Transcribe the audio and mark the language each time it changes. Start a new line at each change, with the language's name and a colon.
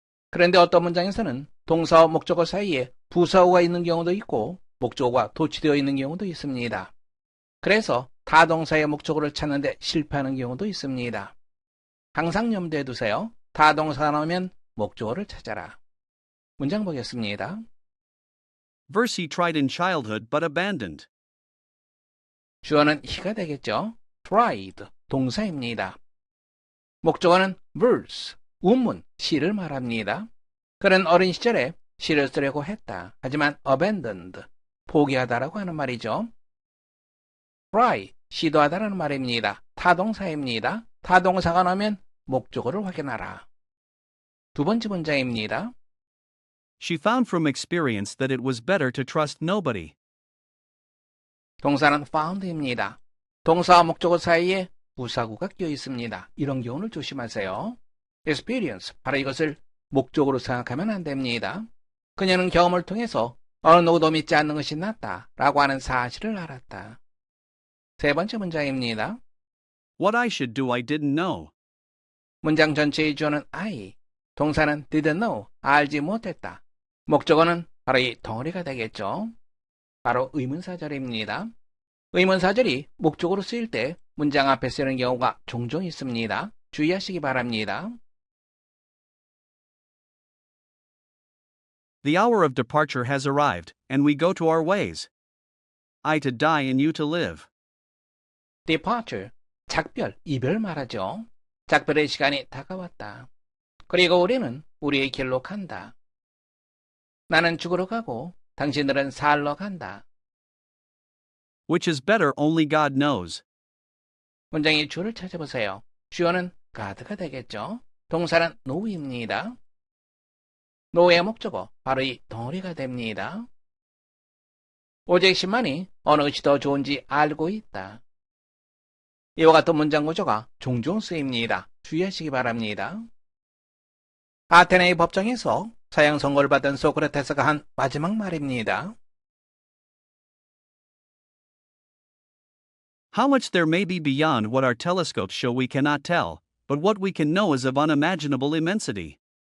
Korean: 그런데 어떤 문장에서는 동사와 목적어 사이에 부사어가 있는 경우도 있고 목적어가 도치되어 있는 경우도 있습니다. 그래서 타동사의 목적어를 찾는 데 실패하는 경우도 있습니다. 항상 염두에 두세요. 타동사가 나오면 목적어를 찾아라. 문장 보겠습니다.
English: Verse he tried in childhood but abandoned.
Korean: 주어는 he가 되겠죠. tried, 동사입니다. 목적어는 verse, 운문, 시를 말합니다. 그는 어린 시절에 시를 쓰려고 했다. 하지만 abandoned, 포기하다라고 하는 말이죠. try, 시도하다라는 말입니다. 타동사입니다. 타동사가 나오면 목적어를 확인하라. 두 번째 문장입니다.
English: She found from experience that it was better to trust nobody.
Korean: 동사는 found입니다. 동사와 목적어 사이에 부사구가 끼어 있습니다. 이런 경우를 조심하세요. experience, 바로 이것을 목적으로 생각하면 안 됩니다. 그녀는 경험을 통해서 어느 누구도 믿지 않는 것이 낫다 라고 하는 사실을 알았다. 세 번째 문장입니다.
English: What I should do I didn't know.
Korean: 문장 전체의 주어는 I, 동사는
English: didn't know,
Korean: 알지 못했다. 목적어는 바로 이 덩어리가 되겠죠. 바로 의문사절입니다. 의문사절이 목적으로 쓰일 때 문장 앞에 쓰는 경우가 종종 있습니다. 주의하시기 바랍니다.
English: The hour of departure has arrived, and we go to our ways. I to die and you to live.
Korean: departure, 작별, 이별 말하죠. 작별의 시간이 다가왔다. 그리고 우리는 우리의 길로 간다. 나는 죽으러 가고 당신들은 살러 간다.
English: Which is better only God knows.
Korean: 문장의 주어를 찾아보세요. 주어는 God가 되겠죠. 동사는 know입니다. know의 목적어, 바로 이 덩어리가 됩니다. 오직 신만이 어느 것이 더 좋은지 알고 있다. 이와 같은 문장 구조가 종종 쓰입니다. 주의하시기 바랍니다. 아테네의 법정에서 사형 선고를 받은 소크라테스가 한 마지막 말입니다.
English: How much there may be beyond what our telescopes show we cannot tell, but what we can know is of unimaginable immensity.